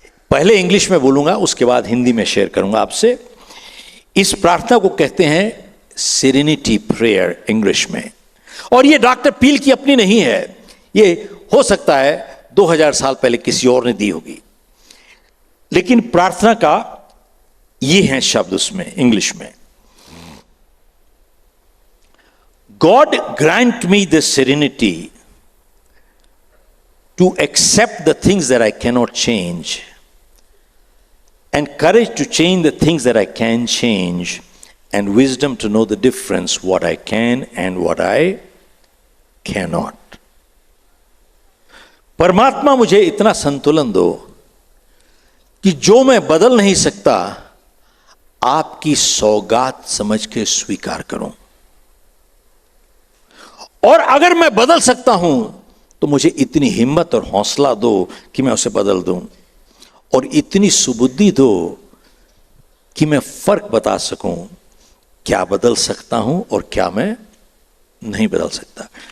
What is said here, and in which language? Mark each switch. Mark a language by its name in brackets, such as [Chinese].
[Hindi] पहले इंग्लिश में बोलूंगा, उसके बाद हिंदी में शेयर करूंगा आपसे। इस प्रार्थना को कहते हैं सेरेनिटी प्रेयर इंग्लिश में। और ये डॉक्टर पील की अपनी नहीं है, ये हो सकता है 2000 साल पहले किसी और ने दी होगी, लेकिन प्रार्थना का ये है शब्द उसमें इंग्लिश में। [English] God grant me the serenity to accept the things that I cannot change, and courage to change the things that I can change, and wisdom to know the difference what I can and what I cannot. [Hindi] परमात्मा मुझे इतना संतुलन दो कि जो मैं बदल नहीं सकता आपकी सौगात समझ के स्वीकार करूं, और अगर मैं बदल सकता हूं तो मुझे इतनी हिम्मत और हौसला दो कि मैं उसे बदल दूं, और इतनी सुबुद्धि दो कि मैं फर्क बता सकूं क्या बदल सकता हूं और क्या मैं नहीं बदल सकता।